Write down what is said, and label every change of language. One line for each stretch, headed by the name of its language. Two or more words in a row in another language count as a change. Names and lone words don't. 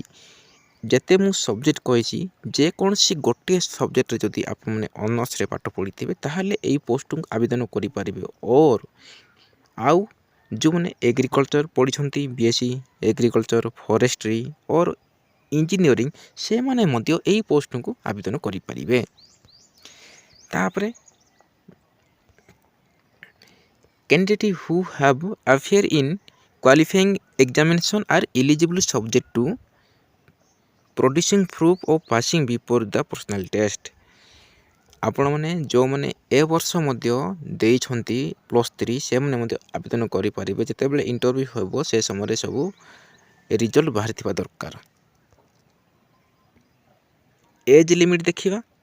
Odia: ଯେତେ ମୁଁ ସବଜେକ୍ଟ କହିଛି, ଯେକୌଣସି ଗୋଟିଏ ସବଜେକ୍ଟରେ ଯଦି ଆପଣମାନେ ଅନର୍ସରେ ପାଠ ପଢ଼ିଥିବେ ତାହେଲେ ଏହି ପୋଷ୍ଟକୁ ଆବେଦନ କରିପାରିବେ। ଆଉ ଯେଉଁମାନେ ଏଗ୍ରିକଲଚର ପଢ଼ିଛନ୍ତି,
English: BSc agriculture, forestry or engineering,
Odia: ସେମାନେ ମଧ୍ୟ ଏହି ପୋଷ୍ଟକୁ ଆବେଦନ କରିପାରିବେ।
English: ତାପରେ candidate who have appeared in qualifying examination are eligible subject to producing proof of passing before the personal test।
Odia: ଆପଣମାନେ ଯେଉଁମାନେ ଏ ବର୍ଷ ମଧ୍ୟ ଦେଇଛନ୍ତି +3, ସେମାନେ ମଧ୍ୟ ଆବେଦନ କରିପାରିବେ। ଯେତେବେଳେ ଇଣ୍ଟରଭ୍ୟୁ ହେବ ସେ ସମୟରେ ସବୁ ରିଜଲ୍ଟ ବାହାରିଥିବା ଦରକାର।
English: age limit
Odia: ଦେଖିବା।